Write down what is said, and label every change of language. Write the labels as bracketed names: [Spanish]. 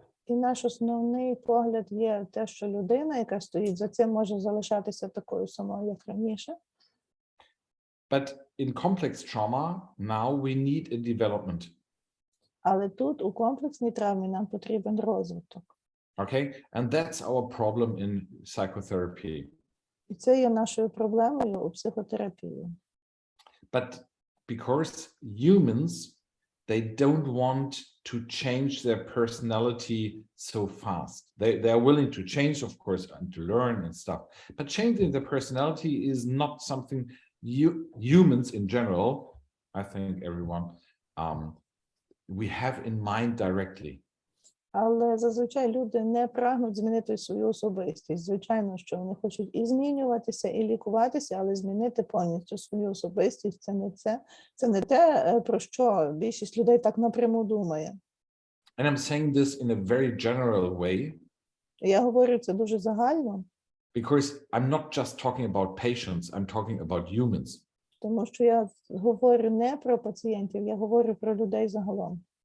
[Ukrainian] І наш основний погляд є те, що людина, яка стоїть за цим, може залишатися такою самою, як раніше. [English] But in complex trauma, now we need a development. [Ukrainian] Але тут у комплексній травмі нам потрібен розвиток. [English] Okay, and that's our problem in psychotherapy. [Ukrainian] І це є нашою проблемою у психотерапії. [English] But because humans, they don't want to change their personality so fast. They are willing to change, of course, and to learn and stuff. But changing the personality is not something humans in general, I think everyone, we have in mind directly. [Ukrainian] Але зазвичай люди не прагнуть змінити свою особистість. Звичайно, що вони хочуть і змінюватися, і лікуватися, але змінити повністю свою особистість – це не те, про що більшість людей так напряму думає. [English] And I'm saying this in a very general way. [Ukrainian] Я говорю це дуже загально. [English] Because I'm not just talking about patients, I'm talking about humans. [Ukrainian] Тому що я говорю не про пацієнтів, я говорю про людей загалом.